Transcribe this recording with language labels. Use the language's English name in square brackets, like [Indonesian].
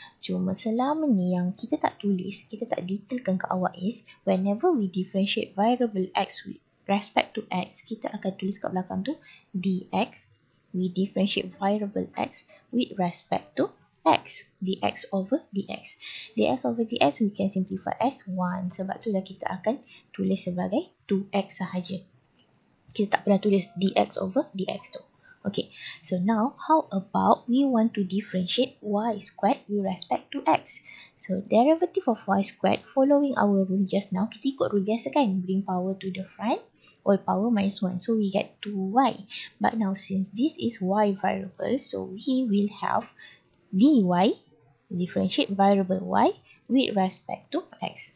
[Malay] Cuma selama ni yang kita tak tulis, kita tak detailkan ke awak is, [English] whenever we differentiate variable x with respect to x, [Malay] kita akan tulis kat belakang tu dx. [English] We differentiate variable x with respect to x. dx over dx. dx over dx we can simplify as 1. [Malay] Sebab tu lah kita akan tulis sebagai 2x sahaja. Kita tak pernah tulis dx over dx tu. [English] Okay, so now how about we want to differentiate y squared with respect to x. So derivative of y squared following our rule just now, [Malay] kita ikut rule biasa kan, [English] bring power to the front, all power minus 1. So we get 2y. But now since this is y variable, so we will have dy, differentiate variable y with respect to x.